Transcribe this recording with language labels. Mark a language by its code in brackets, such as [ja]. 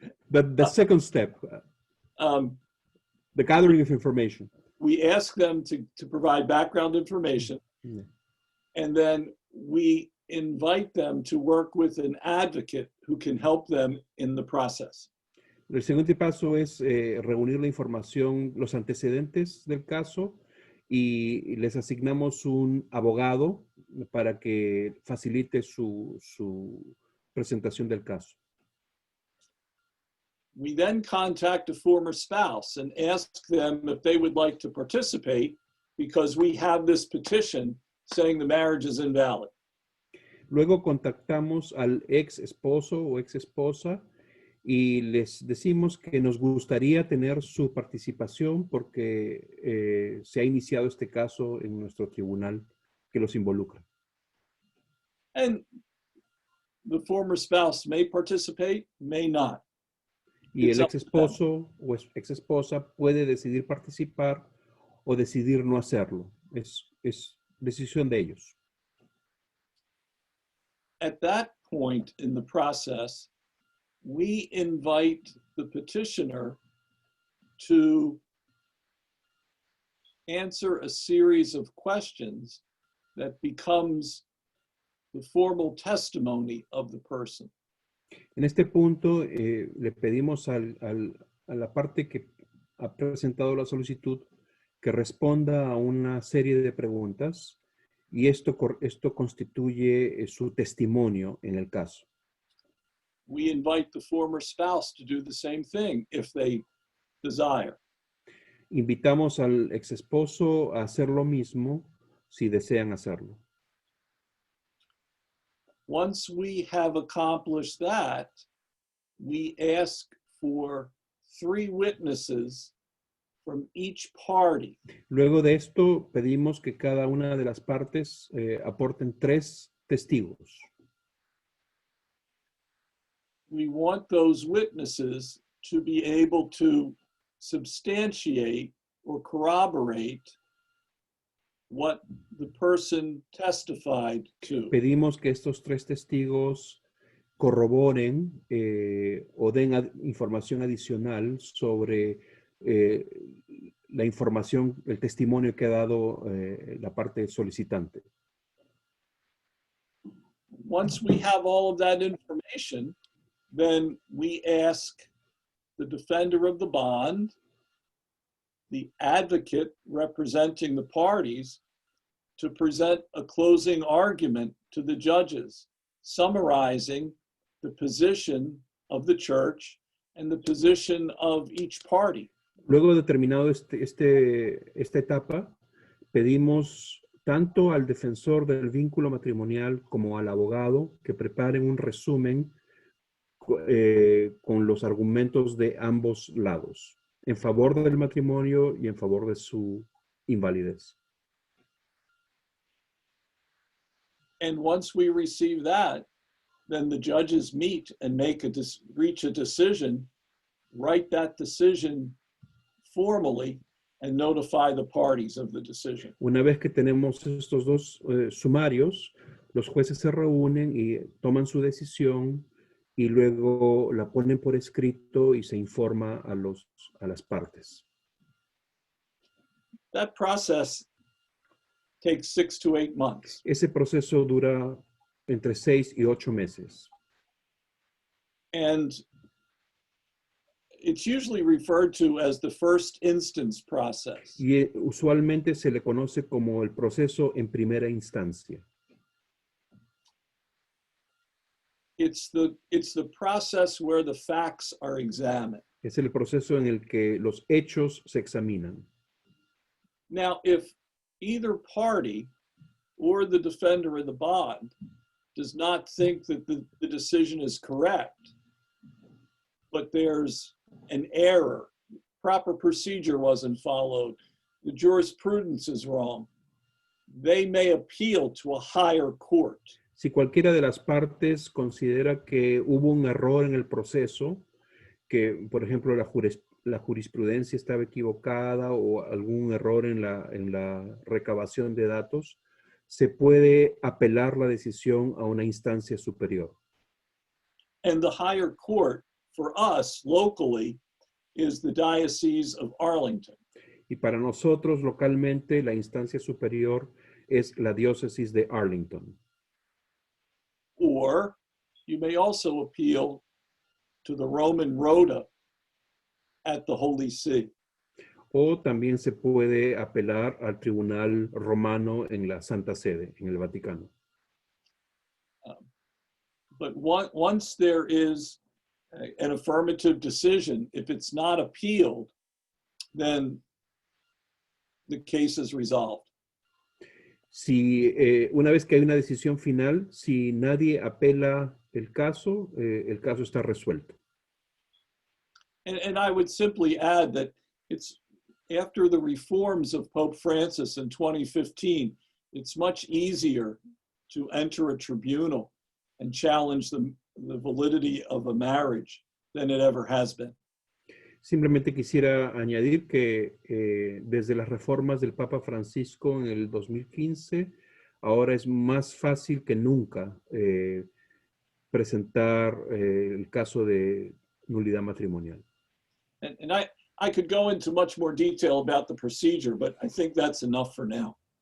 [en] The second step, the gathering of information. We ask them to provide background information, and then we invite them to work with an advocate who can help them in the process. [es] El siguiente paso es reunir la información, los antecedentes del caso, y les asignamos un abogado para que facilite su presentación del caso. [en] We then contact a former spouse and ask them if they would like to participate because we have this petition saying the marriage is invalid. [es] Luego contactamos al ex esposo o ex esposa y les decimos que nos gustaría tener su participación porque se ha iniciado este caso en nuestro tribunal que los involucra. [en] And the former spouse may participate, may not. [es] Y el ex esposo o ex esposa puede decidir participar o decidir no hacerlo. Es decisión de ellos. [en] At that point in the process, we invite the petitioner to answer a series of questions that becomes the formal testimony of the person. [es] En este punto, le pedimos a la parte que ha presentado la solicitud que responda a una serie de preguntas y esto constituye su testimonio en el caso. [en] We invite the former spouse to do the same thing if they desire. [es] Invitamos al ex esposo a hacer lo mismo si desean hacerlo. [en] Once we have accomplished that, we ask for 3 witnesses from each party. [es] Luego de esto, pedimos que cada una de las partes aporten 3 testigos. [en] We want those witnesses to be able to substantiate or corroborate what the person testified to. [es] Pedimos que estos 3 testigos corroboren o den información adicional sobre la información, el testimonio que ha dado la parte solicitante. [en] Once we have all of that information, then we ask the defender of the bond, the advocate representing the parties, to present a closing argument to the judges, summarizing the position of the church and the position of each party. [es] Luego de terminado esta etapa, pedimos tanto al defensor del vínculo matrimonial como al abogado que preparen un resumen con los argumentos de ambos lados, en favor del matrimonio y en favor de su invalidez. [en] And once we receive that, then the judges meet and reach a decision, write that decision formally, and notify the parties of the decision. [es] Una vez que tenemos estos dos sumarios, los jueces se reúnen y toman su decisión y luego la ponen por escrito y se informa a las partes. [en] That process takes 6 to 8 months. [es] Ese proceso dura entre 6 y 8 meses. [en] And it's usually referred to as the first instance process. [es] Y usualmente se le conoce como el proceso en primera instancia. [en] It's the process where the facts are examined. [es] Es el proceso en el que los hechos se examinan. [en] Now, if either party or the defender in the bond does not think that the decision is correct, but there's an error, proper procedure wasn't followed, the jurisprudence is wrong, they may appeal to a higher court. [es] Si cualquiera de las partes considera que hubo un error en el proceso, que por ejemplo la jurisprudencia estaba equivocada o algún error en la recabación de datos, se puede apelar la decisión a una instancia superior. [en] And the higher court for us locally is the Diocese of Arlington. [es] Y para nosotros localmente la instancia superior es la diócesis de Arlington. [en] Or you may also appeal to the Roman Rota at the Holy See. [es] O también se puede apelar al Tribunal Romano en la Santa Sede, en el Vaticano. [en] But once there is an affirmative decision, if it's not appealed, then the case is resolved. [es] Si una vez que hay una decisión final, si nadie apela el caso está resuelto. [en] And I would simply add that it's after the reforms of Pope Francis in 2015, it's much easier to enter a tribunal and challenge the validity of a marriage than it ever has been. [es] Simplemente quisiera añadir que desde las reformas del Papa Francisco en el 2015, ahora es más fácil que nunca presentar el caso de nulidad matrimonial. [en] And I could go into much more detail about the procedure, but I think that's enough for now.